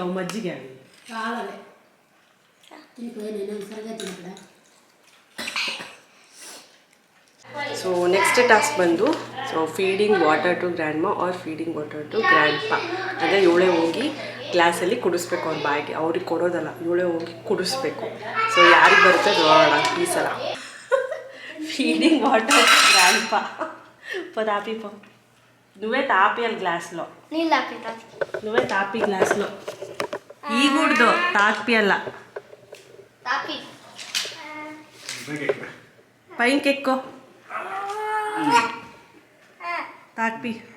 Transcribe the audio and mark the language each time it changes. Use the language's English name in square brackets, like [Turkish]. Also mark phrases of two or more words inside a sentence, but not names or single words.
[Kannada] ಅವು ಮಜ್ಜಿಗೆ ಆಗಿ [English] so next task ಬಂದು feeding water to grand ma or feeding water to grand pa. [Kannada] ಅಂದರೆ ಇವಳೇ ಹೋಗಿ ಗ್ಲಾಸಲ್ಲಿ ಕುಡಿಸ್ಬೇಕು ಅವ್ರ ಬಾಯಿಗೆ, ಅವ್ರಿಗೆ ಕೊಡೋದಲ್ಲ, ಇವಳೇ ಹೋಗಿ ಕುಡಿಸ್ಬೇಕು. ಸೊ ಯಾರಿಗೆ ಬರುತ್ತೆ ನೋಡೋಣ ಈ ಸಲ. [English] feeding water grand pa. [Telugu] తాపి పో, నువ్వే తాపియాలి గ్లాస్లో. నువ్వే తాపి గ్లాస్లో. ఈగూడదు, తాపియాల. పైకి ఎక్కువ తాపి.